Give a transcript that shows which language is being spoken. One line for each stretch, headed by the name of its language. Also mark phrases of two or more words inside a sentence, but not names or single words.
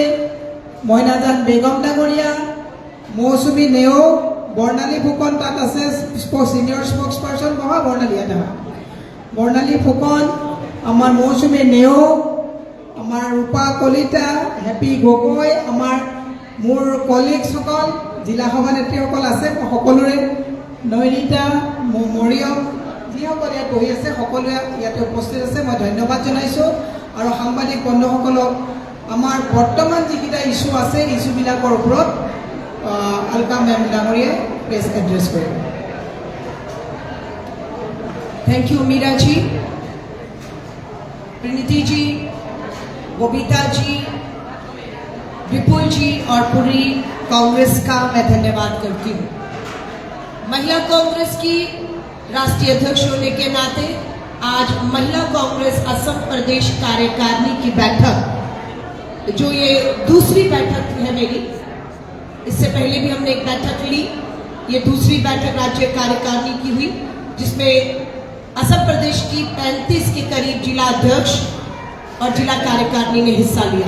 Assamese: মইনাজান বেগম ডাঙৰীয়া, মৌচুমী নেও, বৰ্ণালী ফুকন তাত আছে
English: senior spokesperson
Assamese: বহা বৰ্ণালী ফুকন, আমাৰ মৌচুমী নেও, আমাৰ ৰূপা কলিতা, হেপী গগৈ, আমাৰ মোৰ কলিগছসকল জিলা সভানেত্ৰীসকল আছে, সকলোৰে নৈনিতা মৰিয়ম যিসকল ইয়াত বহি আছে সকলোৱে ইয়াতে উপস্থিত আছে। মই ধন্যবাদ জনাইছোঁ আৰু সাংবাদিক বন্ধুসকলক আমাৰ বৰ্তমান যিকেইটা ইছ্যু আছে ইছ্যুবিলাকৰ ওপৰত আলকা মেম ডাঙৰীয়াই
English: press address
Assamese: কৰিব।
English: thank you
Hindi: मीरा जी, प्रणीति जी, बबीता जी, विपुल जी और पूरी कांग्रेस का मैं धन्यवाद करती हूँ। महिला कांग्रेस की राष्ट्रीय अध्यक्ष होने के नाते आज महिला कांग्रेस असम प्रदेश कार्यकारिणी की बैठक, जो ये दूसरी बैठक है मेरी, इससे पहले भी हमने एक बैठक ली, ये दूसरी बैठक राज्य कार्यकारिणी की हुई जिसमें असम प्रदेश की 35 के करीब जिला अध्यक्ष और जिला कार्यकारिणी ने हिस्सा लिया।